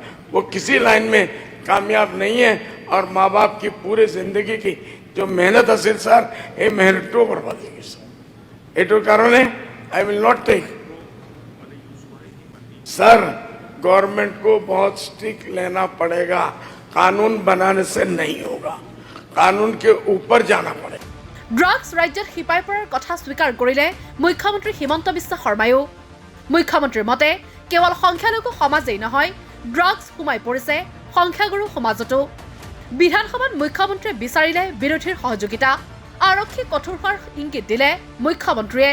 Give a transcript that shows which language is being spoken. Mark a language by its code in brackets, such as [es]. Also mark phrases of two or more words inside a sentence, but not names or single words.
[hi] वो किसी लाइन में कामयाब नहीं है और माँ बाप की पूरी जिंदगी की जो मेहनत हसील सर, ये मेहनत तो बर्बाद होगी सर। एटो कारण है [en] I will not take sir. गवर्नमेंट को बहुत स्ट्रिक्ट लेना पड़ेगा, कानून बनाने से नहीं होगा, कानून के ऊपर जाना पड़ेगा। [as] ড্ৰাগছ ৰাজ্যত শিপাই পৰাৰ কথা স্বীকাৰ কৰিলে মুখ্যমন্ত্ৰী হিমন্ত বিশ্ব শৰ্মায়ো। মুখ্যমন্ত্ৰীৰ মতে কেৱল সংখ্যালঘু সমাজেই নহয়, ড্ৰাগছ সোমাই পৰিছে সংখ্যাগুৰু সমাজতো। বিধানসভাত মুখ্যমন্ত্ৰীয়ে বিচাৰিলে বিৰোধীৰ সহযোগিতা। আৰক্ষী কঠোৰ হোৱাৰ ইংগিত দিলে মুখ্যমন্ত্ৰীয়ে।